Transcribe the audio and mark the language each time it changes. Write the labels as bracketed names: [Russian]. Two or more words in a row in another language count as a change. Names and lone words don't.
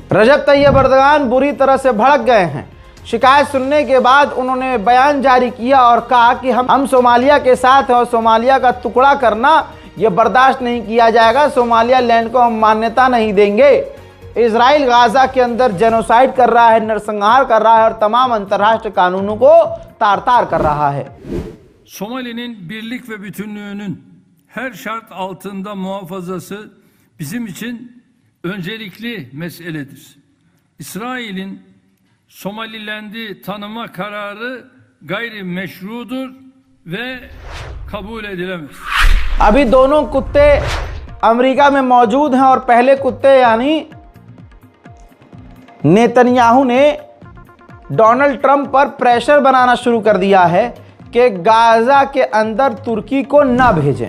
[Hindi] रजब तैयब एर्दोगान बुरी तरह से भड़क गए हैं। शिकायत सुनने के बाद उन्होंने बयान जारी किया और कहा कि हम सोमालिया के साथ हैं और सोमालिया का टुकड़ा करना यह बर्दाश्त नहीं किया जाएगा। सोमालिया लैंड को हम मान्यता नहीं देंगे। इजराइल गाजा के अंदर जेनोसाइड कर रहा है, नरसंहार कर रहा है और तमाम अंतर्राष्ट्रीय कानूनों को तार तार कर रहा है। [Turkish] Somali'nin birlik ve bütünlüğünün her şart altında muhafazası bizim için öncelikli meseledir. İsrail'in Somaliland'i tanıma kararı gayri meşrudur ve kabul edilemez. [Hindi] अभी दोनों कुत्ते अमेरिका में मौजूद हैं और पहले कुत्ते यानी नेतन्याहू ने डोनाल्ड ट्रंप पर प्रेशर बनाना शुरू कर दिया है कि गाजा के अंदर तुर्की को ना भेजें।